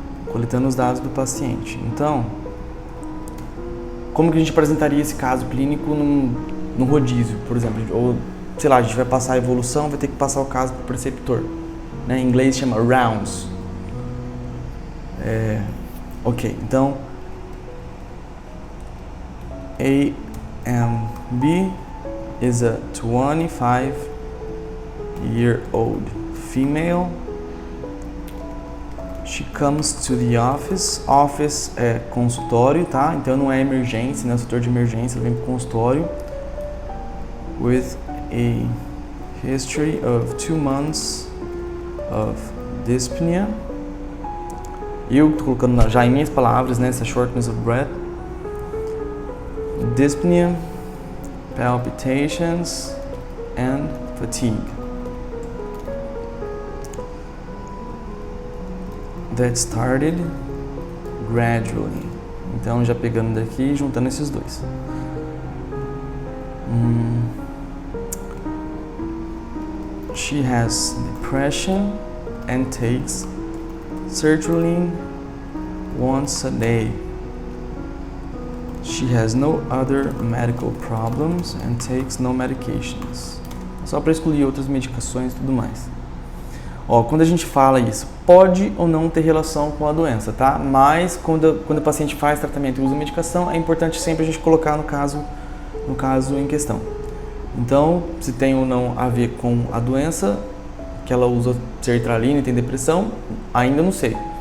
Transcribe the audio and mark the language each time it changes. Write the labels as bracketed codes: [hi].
[pt] Coletando os dados do paciente. Então, como que a gente apresentaria esse caso clínico num rodízio, por exemplo? Ou, sei lá, a gente vai passar a evolução, vai ter que passar o caso para o preceptor. Né? Em inglês chama rounds. [en] Ok, então, AMB is a 25-year-old female. She comes to the office. [pt] Office é consultório, tá? Então não é emergência, não é setor de emergência, ela vem pro consultório. [en] With a history of 2 months of dyspnea. [pt] Eu tô colocando já em minhas palavras, né, essa [en] shortness of breath. Dyspnea, palpitations and fatigue. That started gradually. [pt] Então, já pegando daqui e juntando esses dois. [en] She has depression and takes sertraline once a day. She has no other medical problems and takes no medications. [pt] Só para excluir outras medicações e tudo mais. Ó, quando a gente fala isso, pode ou não ter relação com a doença, tá? Mas quando o paciente faz tratamento e usa medicação, é importante sempre a gente colocar no caso em questão. Então, se tem ou não a ver com a doença, que ela usa sertralina e tem depressão, ainda não sei.